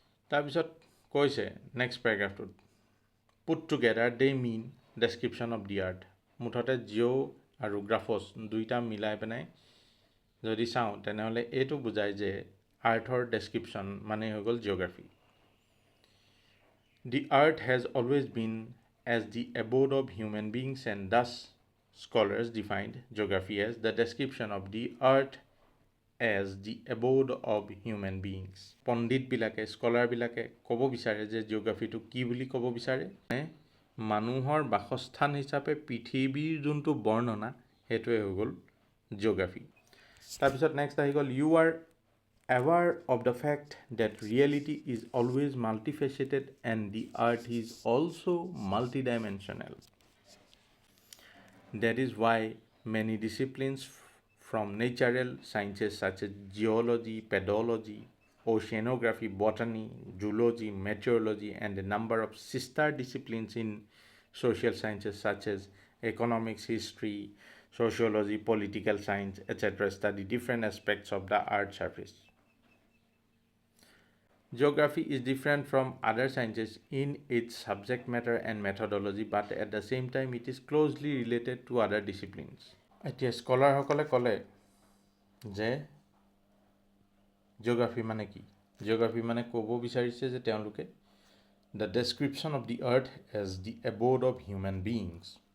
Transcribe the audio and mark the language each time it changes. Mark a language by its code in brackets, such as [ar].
[as] তাৰপিছত কৈছে next পেৰাগ্ৰাফটোত, [en] Put together they mean description of the earth. [as] মুঠতে জিঅ' আৰু গ্ৰাফছ দুইটা মিলাই পেলাই যদি চাওঁ তেনেহ'লে এইটো বুজায় যে আৰ্থৰ ডেছক্ৰিপশ্যন মানে হৈ গ'ল geography. [en] The earth has always been as the abode of human beings, and thus scholars defined geography as the description of the earth as the abode of human beings. [as] পণ্ডিতবিলাকে, স্কলাৰবিলাকে ক'ব বিচাৰে যে জিঅ'গ্ৰাফীটো কি বুলি ক'ব বিচাৰে? মানুহৰ বাসস্থান হিচাপে পৃথিৱীৰ যোনটো বৰ্ণনা সেইটোৱে হৈ গ'ল জিঅ'গ্ৰাফী। তাৰপিছত নেক্সট আহি গ'ল, [en] You are aware of the fact that reality is always multifaceted and the earth is also multidimensional. That is why many disciplines from natural sciences such as geology, pedology, oceanography, botany, zoology, meteorology, and a number of sister disciplines in social sciences such as economics, history, sociology, political science, etc. study different aspects of the earth's surface. Geography is different from other sciences in its subject matter and methodology, but at the same time it is closely related to other disciplines. [as] এতিয়া স্কলাৰসকলে ক'লে যে geography মানে কি? Geography মানে ক'ব বিচাৰিছে যে তেওঁলোকে [en] The description of the earth as the abode of human beings.